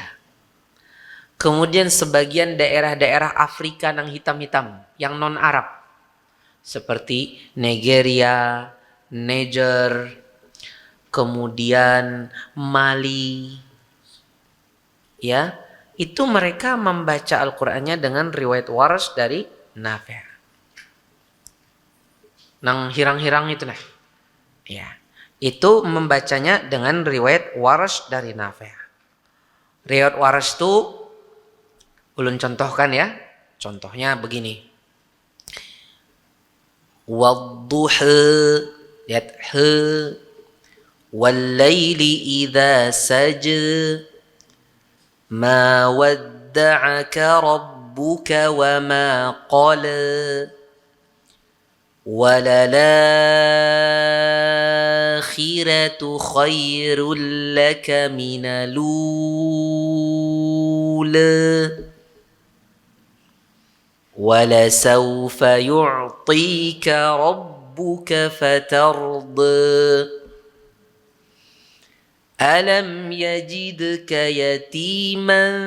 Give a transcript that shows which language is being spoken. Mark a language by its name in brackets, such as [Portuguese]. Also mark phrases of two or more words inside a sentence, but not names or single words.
[Indonesian] Kemudian sebagian daerah-daerah Afrika yang hitam-hitam, yang non-Arab. Seperti Nigeria, Niger, kemudian Mali. Ya, itu mereka membaca Al-Qur'annya dengan riwayat Warsh dari Nafi'. [Banjar] Nang hirang-hirang itu nah. [Indonesian] Ya. Itu membacanya dengan riwayat Warsh dari Nafi'. Riwayat Warsh itu ulun contohkan ya. Contohnya begini. [Arabic] والضحى, [Indonesian] lihat he, [Arabic] والليل إذا سجى. ما ودعك ربك وما قلى وللآخرة خير لك من الأولى ولسوف يعطيك ربك فترضى ألم يجدك يتيما